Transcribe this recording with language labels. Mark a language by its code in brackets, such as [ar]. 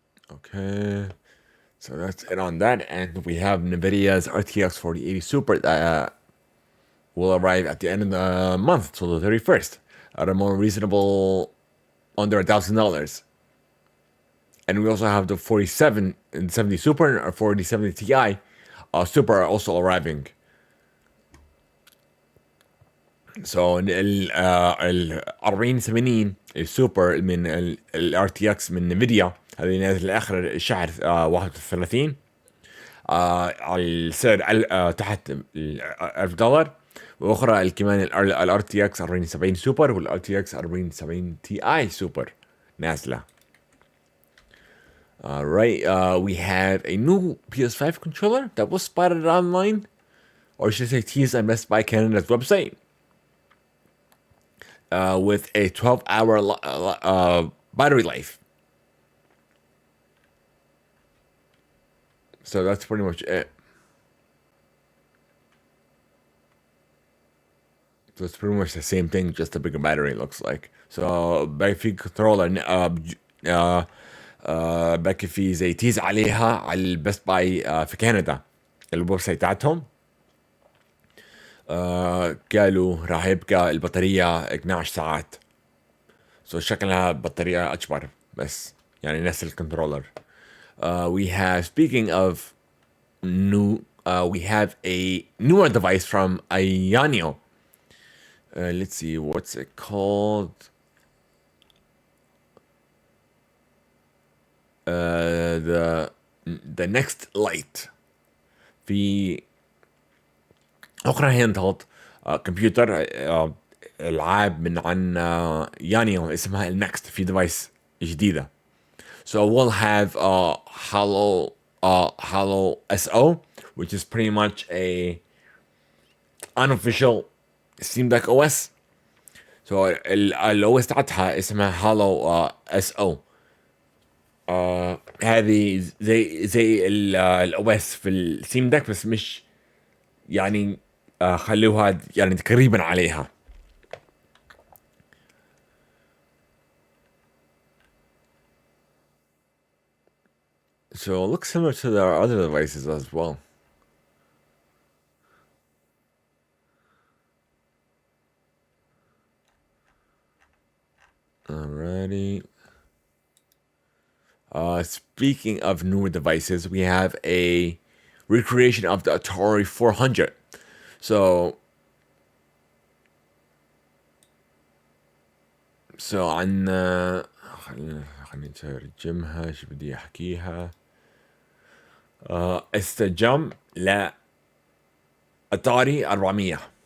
[en] Okay, so that's it on that, and we have NVIDIA's RTX 4080 Super that will arrive at the end of the month, so the 31st, at a more reasonable, under $1,000. And we also have the 4770 Super or 4070 Ti Super are also arriving. [ar] So ال 4080 السوبر من ال RTX من نفيديا هذه نازل اخر الشهر 31 على السعر تحت $1,000. واخرى كمان الار تي اكس 4070 سوبر والار تي اكس 4070 تي اي سوبر نازله. [en] Alright, we have a new PS5 controller that was spotted online, or should I say teased on Best Buy Canada's website, with a 12-hour battery life. So that's pretty much it. So it's pretty much the same thing, just a bigger battery, it looks like. [ar] So باقي في controller باقي في زي تيز عليها على البست باي في كندا الويب سايت تاعتهم. قالوا راح يبقى البطارية 12 ساعات. شكلها بطارية أكبر بس يعني نفس الكنترولر. [en] We have, speaking of new, we have a newer device from Ayanio. Let's see, what's it called? The next light. [ar] في أخرى هاند هولد كمبيوتر ألعاب من عن يانيو اسمها النكست في ديفايس جديدة. [en] So we'll have Halo SO, which is pretty much a unofficial Steam Deck OS. [ar] So الOS تاعتها اسمها Halo SO. هذه زي الOS في الستيم ديك بس مش يعني خلوها يعني تقريبا عليها. [en] So it looks similar to their other devices as well. Alrighty. Speaking of newer devices, we have a recreation of the Atari 400. [ar] So عنا خلينا نترجمها شو بدي احكيها. استجم ل Atari 400.